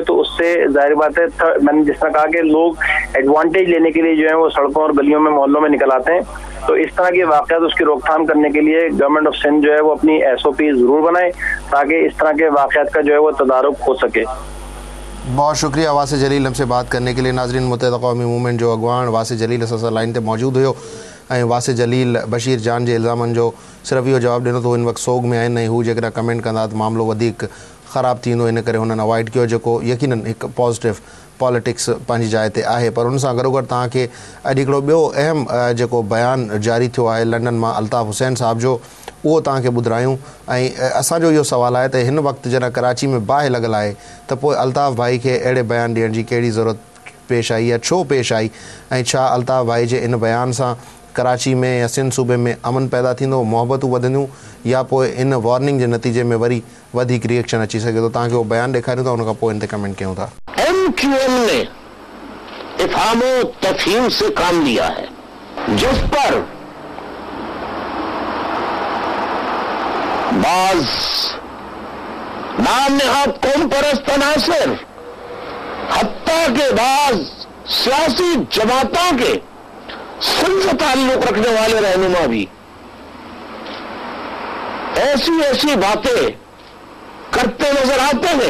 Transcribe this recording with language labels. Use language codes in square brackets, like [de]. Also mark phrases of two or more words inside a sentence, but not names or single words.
[ur] تو اس سے ظاہر بات ہے میں نے جس طرح کہا کہ لوگ ایڈوانٹیج لینے کے لیے جو ہے وہ سڑکوں اور گلیوں میں محلوں میں نکل آتے ہیں. تو اس طرح کے واقعات اس کی روک تھام کرنے کے لیے گورنمنٹ آف سندھ جو ہے وہ اپنی ایس او پی ضرور بنائے تاکہ اس طرح کے واقعات کا جو ہے وہ تدارک ہو سکے. بہت شکریہ واسع جلیل ہم سے بات کرنے کے لیے. [sd] ناظرین متحدہ قومی موومنٹ جو اگوان واسع جلیل اساں لائن تے موجود ہوئے ऐं वासिर जलील बशीर जान जे इल्ज़ामनि जो सिर्फ़ु इहो जवाबु ॾिनो त हिन वक़्तु सोग में आहिनि ऐं हू जेकॾहिं कमेंट कंदा त मामिलो वधीक ख़राबु थींदो, इन करे हुननि अवॉइड कयो, जेको यकीनन हिकु [en] positive politics [sd] पंहिंजी जाइ ते आहे. पर हुन सां गॾोगॾु तव्हांखे अॼु हिकिड़ो ॿियो अहम जेको बयानु जारी थियो आहे लंडन मां अल्ताफ़ हुसैन साहिब जो, उहो तव्हांखे ॿुधायूं. ऐं असांजो इहो सुवालु आहे त हिन वक़्तु जॾहिं कराची में बाहि लॻल आहे त पोइ अल्ताफ़ भाई खे अहिड़े बयानु ॾियण जी कहिड़ी ज़रूरत पेश आई या छो पेश आई, ऐं छा अल्ताफ़ भाई जे इन बयान सां कराची में या सिंध सूबे में अमन पैदा थींदो, मोहबतूं वधंदियूं, या पोइ इन वार्निंग जे नतीजे में वरी वधीक रिएक्शन अची सघे थो. तव्हांखे उहो बयानु ॾेखारियूं था, उन खां पोइ इन ते कमेंट कयूं था. [ur] MQM نے افہام و تفہیم سے کام لیا ہے، جس پر بعض نام نہاد قوم پرست عناصر، حتیٰ کے بعد سیاسی جماعتوں کے سندھ سے تعلق رکھنے والے رہنما بھی ایسی ایسی باتیں کرتے نظر آتے ہیں.